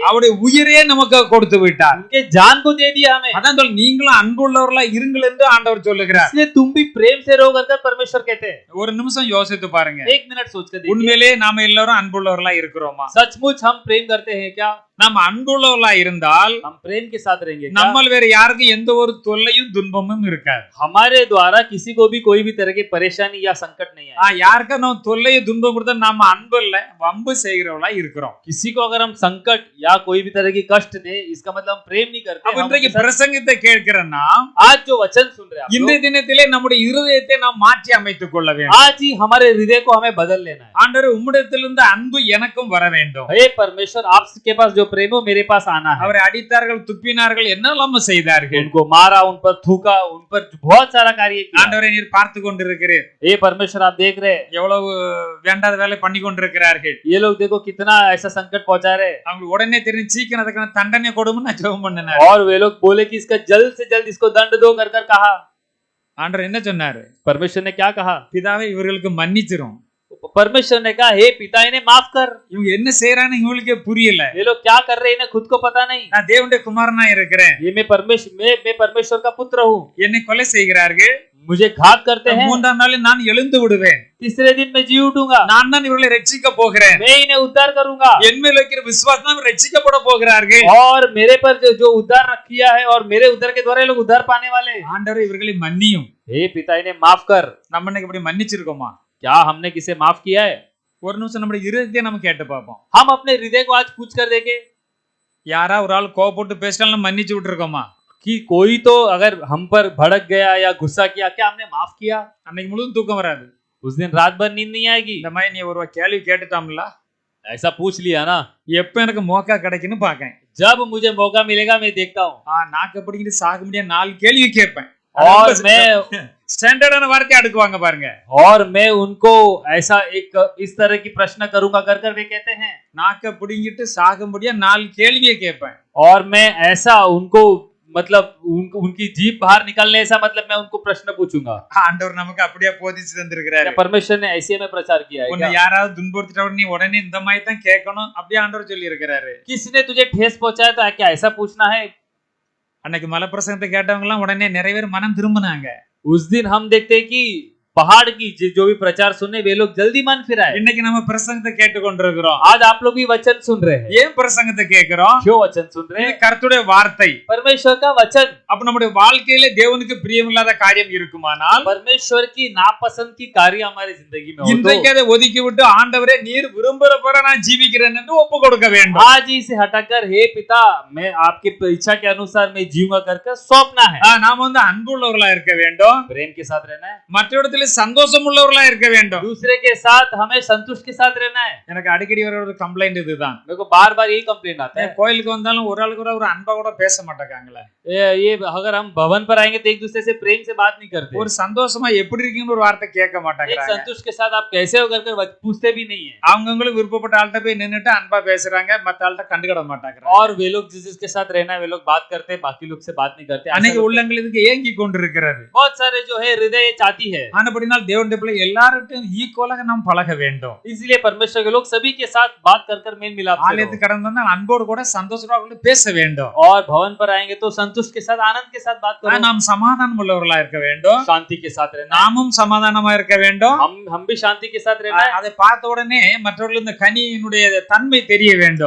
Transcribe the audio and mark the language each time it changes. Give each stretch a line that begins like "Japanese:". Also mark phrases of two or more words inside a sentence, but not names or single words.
Tamil: அவருடைய உயிரே நமக்கு கொடுத்து விட்டார்।
Hindi: उनके जान को दे दिया हमें।
Tamil: அதான் சொல்ல நீங்களும் அன்புள்ளவர்களா இருங்கள் என்று ஆண்டவர் சொல்லுகிறார்।
Hindi: इसलिए तुम भी प्रेम से रहो कर परमेश्वर कहते हैं।
Tamil: ஒரு நிமிஷம் யோசித்து பாருங்க,
Hindi: एक मिनट सोच कर देखिए,
Tamil: உண்மையிலே நாம எல்லாரும் அன்புள்ளவர்களா இருக்கிறோமா?
Hindi: सचमुच हम प्रेम करते हैं क्या?
Tamil: நாம அன்புள்ளவர்களா இருந்தால்
Hindi: हम प्रेम के साथ रहेंगे क्या?
Tamil: நம்மால் வேற யாருக்கும் எந்த ஒரு தொல்லையும் துன்பமும் இருக்காது।
Hindi: हमारे द्वारा किसी को भी कोई भी तरह की परेशानी या संकट नहीं है।
Tamil: யாருக்கா நம்ம தொல்லையை துன்பம் கொடுத்தா நாம அன்பு இல்ல வம்பு செய்கிறவங்களா இருக்கிறோம்।
Hindi: किसी को अगर हम संकट या कोई भी तरह की कष्ट दे इसका मतलब हम प्रेम नहीं करते।
Tamil: அப்ப இன்றைக்கு பிரசங்கத்தை கேட்கிறேன்னா
Hindi: आज जो वचन सुन रहे हैं
Tamil: இந்த தினத்திலே நம்முடைய இருதயத்தை நாம் மாற்றி அமைத்துக் கொள்ள வேண்டும்।
Hindi: आज ही हमारे हृदय को हमें बदल लेना है।
Tamil: ஆண்டவரே உம்மிடத்திலிருந்து அன்பு எனக்கும் வர வேண்டும்।
Hindi: हे परमेश्वर आपके पास जो प्रेम हो मेरे पास आना है।
Tamil: அவரை அடித்தார்கள், துப்பினார்கள், என்னெல்லாம் செய்தார்கள்,
Hindi: उनको मारा, उन पर थूका, उन पर बहुत सारा कार्य किया।
Tamil: ஆண்டவரே நீர் பார்த்து கொண்டிருக்கிறீர்,
Hindi: हे परमेश्वर आप देख रहे हैं
Tamil: எவ்வளவு வேண்டாத வேலை பண்ணி கொண்டிருக்கிறார்கள்।
Hindi: ये लोग देखो कितना ऐसा संकट पहुंचा रहे हैं।
Tamil: அவங்களுக்கு உடனே தெரியும் சீக்கிரம் அதுக்கான தண்டனை கொடுன்னு நான் ஜெபம் பண்ணினேன்।
Hindi: और वे लोग बोले कि इसका जल्द से जल्द इसको दंड दो कर कर कहा।
Tamil: ஆண்டவர் என்ன சொன்னாரு?
Hindi: परमेश्वर ने क्या कहा?
Tamil: பிதாவே இவர்களுக்கு மன்னிச்சிரும்।
Hindi: परमेश्वर ने कहा हे पिता इन्हें माफ कर।
Tamil: இவங்க என்ன செய்யறான்னு இவங்களுக்கே புரியல।
Hindi: ये लोग क्या कर रहे हैं इन्हें खुद को पता नहीं।
Tamil: நான் தேவனுடைய குமாரனா இருக்கிறேன்,
Hindi: ये मैं परमेश्वर का पुत्र हूँ,
Tamil: என்னை கொலை செய்கிறார்கள்,
Hindi: मुझे घात करते हैं,
Tamil: மூன்றாம் நாளில் நான் எழுந்து விடுவேன்,
Hindi: तीसरे दिन मैं जी उठूंगा,
Tamil: நான் தான் இவர்களை ரட்சிக்க போகிறேன்,
Hindi: मैं इन्हें उद्धार करूंगा,
Tamil: என் மேல் வைக்கிற விசுவாசம் தான் ரட்சிக்கப்பட போகிறார்கள்.
Hindi: और मेरे पर जो उद्धार किया है और मेरे उद्धार के द्वारा ये लोग उद्धार पाने वाले हैं।
Tamil: ஆண்டவரே இவர்களை மன்னியும்.
Hindi: हे पिता इन्हें माफ कर।
Tamil: நம்ம இன்னைக்கு இப்படி மன்னிச்சிருக்கோமா?
Hindi: क्या हमने किसे माफ किया है?
Tamil: ஒரு நிமிஷம் நம்முடைய இருதயத்தை நம்ம கேட்டு பார்ப்போம்.
Hindi: हम अपने हृदय को आज पूछ कर देखें
Tamil: யாரா ஒரு ஆள் கோவப்பட்டு பேசிட்டாலும் மன்னிச்சு விட்டுருக்கோமா?
Hindi: कि कोई तो अगर हम पर भड़क गया या गुस्सा किया, क्या हमने माफ किया?
Tamil: அன்னைக்கு முழுவதும் தூக்கம் வராது.
Hindi: उस दिन रात भर नींद नहीं आएगी।
Tamil: இந்த மாதிரி நீ ஒரு கேள்வி கேட்டுட்டாம்ல,
Hindi: ऐसा पूछ लिया ना,
Tamil: எப்ப எனக்கு மோக்கா கிடைக்குன்னு பாக்கேன்.
Hindi: जब मुझे मौका मिलेगा मैं देखता हूँ,
Tamil: நாக்கு பிடிக்கிட்டு சாக முடியாது 4 கேள்வி கேட்பேன்.
Hindi: और मैं
Tamil: ஸ்டாண்டர்டான வார்த்தை அடுக்குவாங்க பாருங்க.
Hindi: और मैं उनको ऐसा एक इस तरह की प्रश्न करूंगा कर कर वे कहते हैं,
Tamil: நாக்க பிடிங்கிட்டு சாக முடியாது 4 கேள்வியை கேட்பேன்.
Hindi: और मैं ऐसा उनको मतलब उनकी जीभ बाहर निकालने ऐसा मतलब मैं उनको प्रश्न पूछूंगा।
Tamil: ஆண்டவர் நமக்கு அப்படியே போதிச்சு தந்திருக்கிறாரு.
Hindi: क्या परमेश्वर ने ऐसे में प्रचार किया है
Tamil: உன்னை
Hindi: क्या?
Tamil: யாராவது துன்புறுத்திட்டா நீ உடனே இந்த மாதிரி தான் கேட்கணும் அப்படியே ஆண்டவர் சொல்லி இருக்கிறாரு.
Hindi: किसी ने तुझे ठेस पहुंचाया तो क्या ऐसा पूछना है?
Tamil: அன்னைக்கு மலை பிரசங்கத்தை கேட்டவங்க எல்லாம் உடனே நிறைய பேர் மனம் திரும்பினாங்க.
Hindi: उस दिन हम देखते हैं कि पहाड़ की जो भी प्रचार सुने वे लोग जल्दी मन फिराए।
Tamil: இன்னைக்கு நம்ம பிரசங்கத்தை கேட்டு கொண்டிருக்கிறோம்.
Hindi: आज आप लोग भी वचन सुन रहे हैं।
Tamil: ஏன் பிரசங்கத்தை கேட்கிறோம்?
Hindi: क्यों वचन सुन रहे
Tamil: இது
Hindi: हैं?
Tamil: கர்த்தருடைய வார்த்தை.
Hindi: परमेश्वर का वचन।
Tamil: அப்ப நம்முடைய வாழ்க்கையில தேவனுக்கு பிரியமில்லாத காரியம் இருக்குமானால்
Hindi: परमेश्वर की नापसंद की कार्य हमारी जिंदगी में हो
Tamil: இன்றைக்கு
Hindi: तो
Tamil: அதை ஒதுக்கி விட்டு ஆண்டவரே நீர் விரும்புறப்பற நான் ஜீவிக்கிறேன் என்று ஒப்பு கொடுக்க வேண்டும்.
Hindi: आज ही इसे हटाकर हे पिता मैं आपकी इच्छा के अनुसार मैं जीऊंगा करके सौंपना है।
Tamil: நாம வந்து அன்புள்ளவர்களா இருக்க வேண்டும்.
Hindi: प्रेम के साथ रहना है।
Tamil: மற்றவரிடத்தில் சந்தோஷம் உள்ளவர்களா இருக்க வேண்டும்.
Hindi: दूसरे के साथ हमें संतुष्ट के साथ रहना है।
Tamil: எனக்கு அடிக்கடி வர ஒரு கம்ப்ளைண்ட் இதுதான்.
Hindi: मेरे को बार बार यही कंप्लेंट आता है,
Tamil: கோயிலுக்கு வந்தாலும் ஒரு ஆளுக்கு ஒரு அன்பா கூட பேச மாட்டாங்களே.
Hindi: ये अगर हम भवन पर आएंगे तो एक दूसरे से प्रेम से बात नहीं करते।
Tamil: ஒரு சந்தோஷமா எப்படி இருக்கீங்கன்னு ஒரு வார்த்தை கேட்க
Hindi: एक
Tamil: மாட்டாங்க.
Hindi: संतुष्ट के साथ आप कैसे हो कर पूछते भी नहीं है।
Tamil: அவங்களுக்கு விருப்பப்பட்ட ஆள்கிட்ட போய் நின்னுட்டு அன்பா பேசுறாங்க, மத்த ஆள்கிட்ட கண்டுக்கிட மாட்டாங்க.
Hindi: और वे लोग जिसके साथ रहना है वे लोग बात करते हैं, बाकी लोग से बात नहीं करते।
Tamil: அன்னைக்கு உள்ளங்கள் இதுக்கு ஏங்கி கொண்டிருக்கிறது.
Hindi: बहुत सारे जो है हृदय चाहती है,
Tamil: ஆனபடினால் தேவனுடைய பிள்ளை எல்லார்கிட்டையும் ஈக்குவலாக நாம் பழக வேண்டும்.
Hindi: इसलिए परमेश्वर के लोग सभी के साथ बात कर मेल मिलाप से
Tamil: ஆலயத்துக்கு கடந்து வந்தால் அன்போடு கூட சந்தோஷமா கூட பேச வேண்டும்.
Hindi: रहो। और भवन पर आएंगे तो संतुष्ट के साथ आनंद के साथ बात करो।
Tamil: நாம் சமாதானம் உள்ளவர்களா இருக்க வேண்டும்.
Hindi: शांति के साथ रहना है।
Tamil: நாமும் சமாதானமா இருக்க வேண்டும்.
Hindi: हम भी शांति के साथ रहना है।
Tamil: அதை பார்த்த உடனே மற்றவர்களுக்கு இந்த கனியினுடைய தன்மை தெரிய வேண்டும்.